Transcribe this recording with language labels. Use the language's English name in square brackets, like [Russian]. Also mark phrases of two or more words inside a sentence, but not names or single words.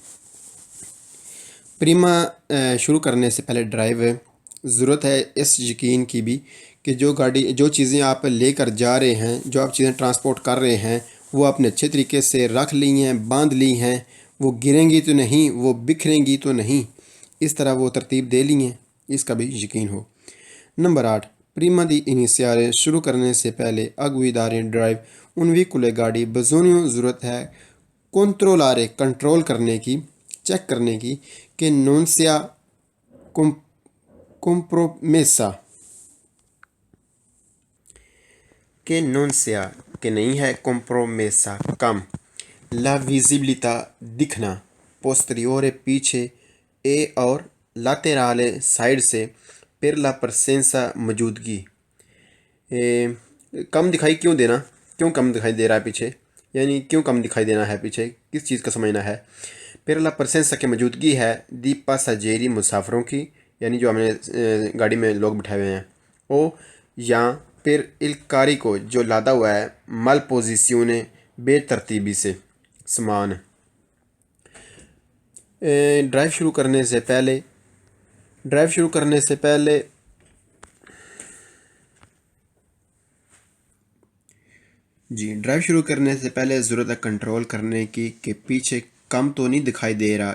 [Urdu] پریما شروع کرنے سے پہلے ڈرائیو ضرورت ہے اس یقین کی بھی کہ جو چیزیں آپ لے کر جا رہے ہیں، جو آپ چیزیں ٹرانسپورٹ کر رہے ہیں وہ آپ نے اچھے طریقے سے رکھ لی ہیں، باندھ لی ہیں، وہ گریں گی تو نہیں، وہ بکھریں گی تو نہیں، اس طرح وہ ترتیب دے لی ہیں، اس کا بھی یقین ہو۔ نمبر 8، [Italian] prima di iniziare [Urdu] شروع کرنے سے پہلے [Italian] a guidare [Urdu] drive [Italian] un veicolo [Urdu] گاڑی bisogna ضرورت ہے controllare کنٹرول کرنے کی، چیک کرنے کی کہ [Italian] non sia [Urdu] compromessa کہ نہیں ہے compromessa کم [Italian] la visibilità [Urdu] دکھنا posteriore پیچھے e اور laterale سائڈ سے [Italian] per la presenza [Urdu] موجودگی کم دکھائی کیوں دینا، کیوں کم دکھائی دے رہا ہے پیچھے، یعنی کیوں کم دکھائی دینا ہے پیچھے، کس چیز کا سمجھنا ہے۔ [Italian] per la presenza [Urdu] کی موجودگی ہے [Italian] di passeggeri [Urdu] مسافروں کی، یعنی جو ہم نے گاڑی میں لوگ بٹھائے ہوئے ہیں، او یا پھر [Italian] il carico [Urdu] جو لادا ہوا ہے [Italian] mal posizione [Urdu] بے ترتیبی سے سامان۔ ڈرائیو شروع کرنے سے پہلے ڈرائیو شروع کرنے سے پہلے ضرورت ہے کنٹرول کرنے کی کہ پیچھے کم تو نہیں دکھائی دے رہا،